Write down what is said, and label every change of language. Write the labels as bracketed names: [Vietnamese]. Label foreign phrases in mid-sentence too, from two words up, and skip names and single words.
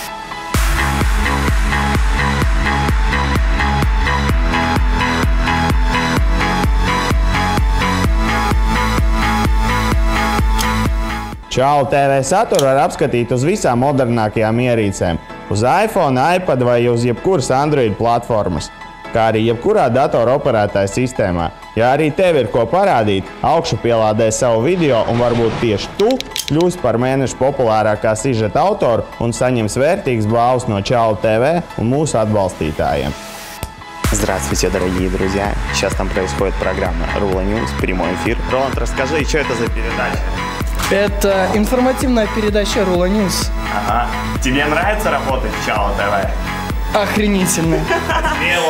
[Latvian] Čalu TV saturu var apskatīt uz visām modernākajām ierīcēm, uz iPhone, iPad vai uz jebkuras Android platformas, kā arī jebkurā datora operētāja sistēmā. Ja arī tev ir ko parādīt, augšupielādē savu video un varbūt tieši tu kļūsi par mēneša populārākā sižeta autoru un saņems vērtīgas balvas no Čalu TV un mūsu atbalstītājiem. [Russian] Здравствуйте, дорогие друзья! Сейчас там происходит программа Rulo News, прямой эфир. Роланд, расскажи, что это за передача? Это информативная передача Rulo News. Ага. Тебе нравится работать в Чаlu TV? Охренительно. Смело.